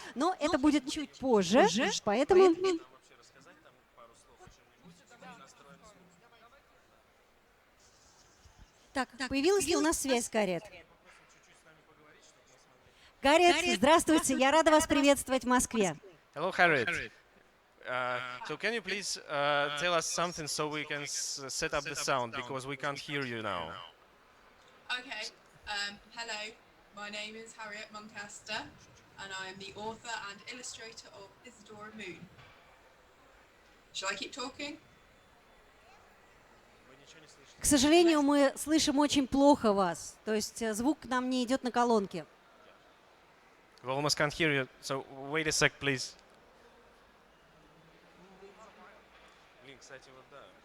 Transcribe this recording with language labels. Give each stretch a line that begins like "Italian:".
Russian: Но это будет чуть позже, поэтому... Так, появилась ли у нас связь, Гарриет? Гарриет, здравствуйте, я рада вас приветствовать в Москве.
English: Hello, Harriet. So, can you please tell us something so we can set up the sound because we can't hear you now? Okay. Hello. My name is Harriet Muncaster, and I am the author and illustrator of Isadora Moon. Shall I keep talking?
Russian: К сожалению, мы слышим очень плохо вас, то есть звук к нам не идет на колонке.
English: We almost can't hear you. So, wait a sec, please.
Russian: Блин, кстати, вот да.